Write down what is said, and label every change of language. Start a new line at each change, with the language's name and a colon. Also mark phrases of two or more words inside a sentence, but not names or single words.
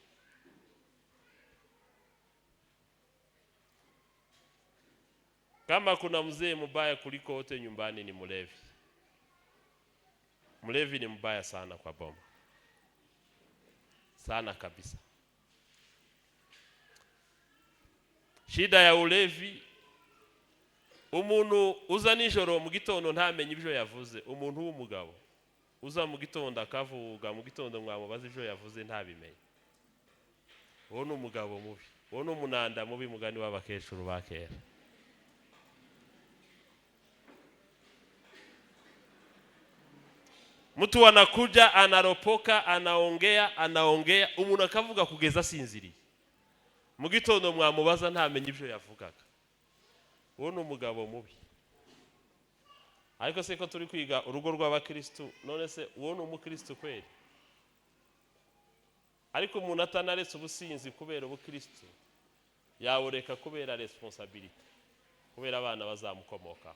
Swahili: Kama kuna mzee mbaya kuliko wote nyumbani ni mlevi. Mlevi ni mbaya sana kwa boma. Sana kabisa. Shida ya ulevi,
Rundi: umuntu uza nijoro mu gitondo ntamenye ibyo yavuze. Umuntu w'umugabo uza mu gitondo akavuga, mu gitondo mwamubaza ibyo yavuze ntabimenye. Uwo ni umugabo mubi. Uwo ni umunanda mubi, mugani w'abakecuru bakera.
Swahili: Mtu anakuja anaropoka, anaongea,
Rundi: umuntu akavuga kugeza sinziriye. Mu gitondo mwamubaza ntamenye ibyo yavugaga. Uwo ni umugabo mubi. Ariko se ko turi kwiga urugo rw'abakristo, none se uwo ni umukristo kweli? Ariko umuntu atanaretse ubusinzi kubera ubukristo, yaworeka kubera responsibility, kubera abana bazamukomoka.